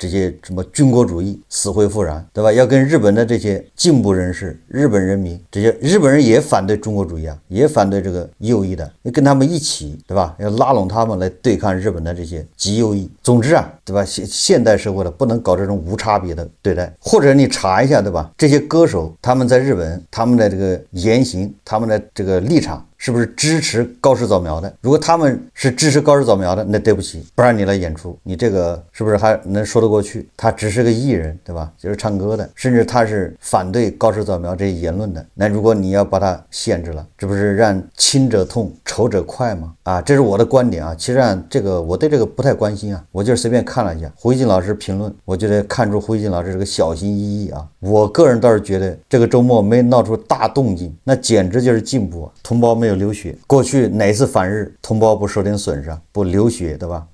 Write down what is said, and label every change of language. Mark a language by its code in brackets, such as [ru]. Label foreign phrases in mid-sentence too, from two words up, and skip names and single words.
[zh] 這些什麼軍國主義死灰復燃，對吧？要跟日本的這些進步人士、日本人民，這些日本人也反對中國主義也反對這個右翼的，要跟他們一起，對吧？要拉攏他們來對抗日本的這些極右翼。總之對吧？現代社會的不能搞這種無差別的對待，或者你查一下，對吧？這些歌手他們在日本，他們的這個言行，他們的這個立場是不是支持高市早苗的？如果他們是支持高市早苗的，那對不起，不讓你來演出，你這個是不是還能說得過去？他只是個藝人，對吧？就是唱歌的，甚至他是反對高市早苗這些言論的。那如果你要把他限制了，这不是讓親者痛，仇者快嗎？這是我的觀點其實這個我對這個不太關心我就是隨便看了一下胡锡進老師評論，我覺得看出胡锡進老師這個小心翼翼我個人倒是覺得這個周末沒鬧出大動靜，那簡直就是進步同胞沒有流血。過去哪次反日同胞不受點損傷，不流血，對吧？